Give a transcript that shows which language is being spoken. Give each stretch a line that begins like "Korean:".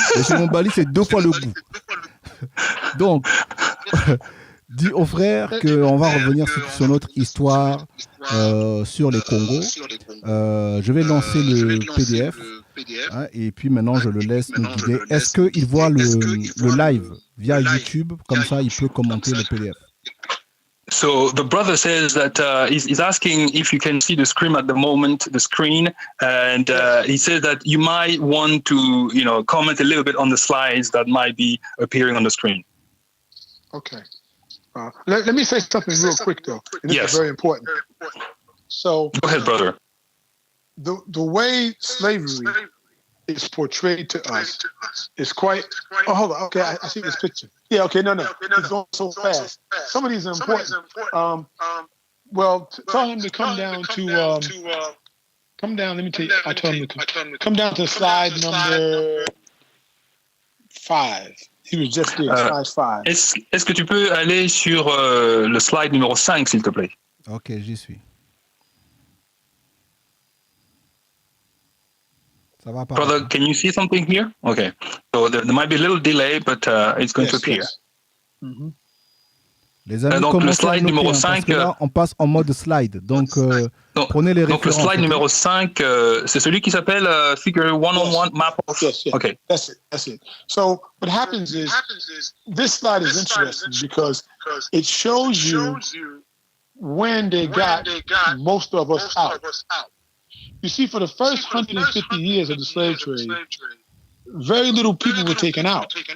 French: Mais chez Mobali, c'est 2 fois le goût. Donc, dis aux frères qu'on va revenir sur notre histoire sur les Congos. Je vais lancer le PDF hein, et puis maintenant je le laisse nous guider. Est-ce qu'il voit le live via YouTube? Comme ça, il peut commenter le PDF.
English: So the brother says that he's asking if you can see the screen at the moment, the screen, and he says that you might want to, comment a little bit on the slides that might be appearing on the screen. Okay. Let me say something real quick, though. And this is very important. So, go ahead, brother. The way slavery is portrayed to us is quite. Oh, hold on. Okay, I see this picture. Yeah. Okay. No. It's going so fast. Some of these are important. Well, tell him to come down to. Come down. Let me tell you. I told him to come down to slide number 5. He was just there, slide 5.
French: Est-ce que tu peux aller sur le slide numéro 5, s'il te plaît? Ok, j'y suis. Ça va pas.
English: Brother, can you see something here? Okay. So there might be a little delay, but it's going to appear. Yes. Mm-hmm.
French: Les amis, donc le slide numéro 5, là, on passe en mode slide. Donc, prenez les références. Donc le slide numéro 5, c'est celui qui s'appelle Figure One-on-One Map of...
English: Yes. Okay. That's it. So what happens is, this slide is interesting because it shows you when they got most of us out. You see, for the first 150 years of the slave trade, very little people were taken out.